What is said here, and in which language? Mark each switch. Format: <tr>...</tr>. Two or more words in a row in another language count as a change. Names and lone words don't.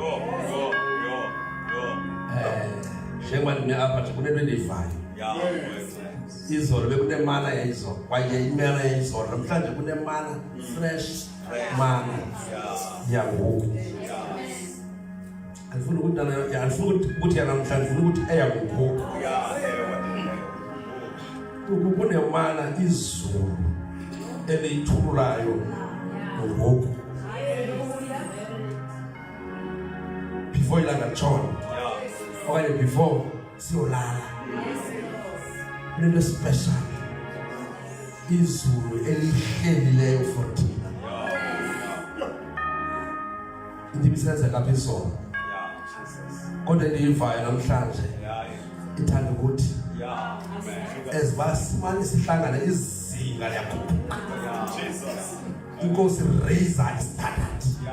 <xh>Njengoba ndine-apha nje kune-25 izolo bekunemana yayizolo kwaye imana yayizolo namhlanje kunemana fresh mana yangoku alifuna ukuthi yanamhlanje funa ukuthi eyangoku kunemana izulu eliyithululayo ngoku before ilanga tshona okanye before siyolala kunento special izulu elihlelileyo for thina indibisenza kapha izolo kodwa endiyivayo namhlanje ithanda ukuthi ezibasimane sihlangane izinga liyakhuphuka inkosi</xh> <en>raise standard</en>